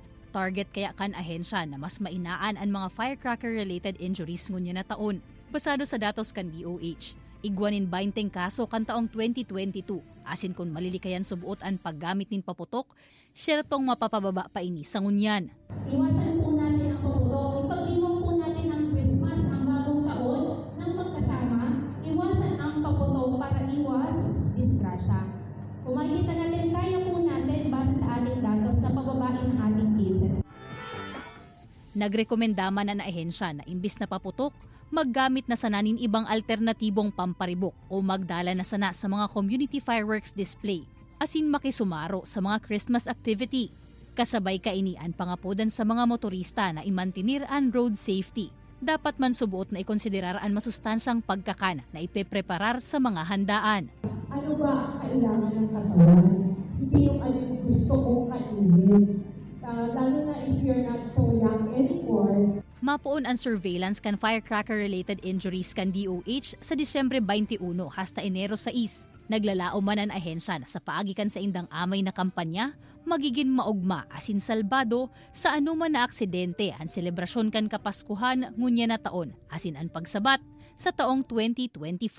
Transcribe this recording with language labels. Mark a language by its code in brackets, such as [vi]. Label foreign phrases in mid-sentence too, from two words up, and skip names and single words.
[bik] Target kaya kan ahensya na mas mainaan ang mga [en] firecracker-related injuries [bik] ngunya na taon. Basado sa datos kan DOH, igwanin 20 kaso kan taong 2022. Asin kung malilikayan subuot ang paggamit nin paputok, syertong mapapababa pa ini sa ngunyan. [tl] Iwasan po natin ang paputok. Ipag-iwan po natin ang Christmas, ang bagong taon, ng magkasama. Iwasan ang paputok para iwas disgrasya. Kung makikita natin, kaya po natin base sa ating datos na pababain ang ating cases. [bik] Nagrekomenda man na ahensya na imbis na paputok, maggamit na sananin ibang alternatibong pamparibok o magdala na sana sa mga [en] community fireworks display, [bik] asin makisumaro sa mga [en] Christmas activity. [bik] Kasabay kainian pangapodan sa mga motorista na imantinir ang [en] road safety. [bik] Dapat man subuot na ikonsiderar ang masustansyang pagkakan na ipepreparar sa mga handaan. [tl] Ano ba ang kailangan ng katawan? Hindi yung ano yung gusto kong kainin. Lalo na [en] if you're not so young anymore. [bik] Mapuon ang surveillance kan [en] firecracker-related injuries [bik] kan DOH sa Disyembre 21 hasta Enero 6. Naglalao man ang ahensya na sa paagikan sa indang amay na kampanya, magiging maugma asin salbado sa anuman na aksidente ang selebrasyon kan Kapaskuhan ngunya na taon asin ang pagsabat sa taong 2024.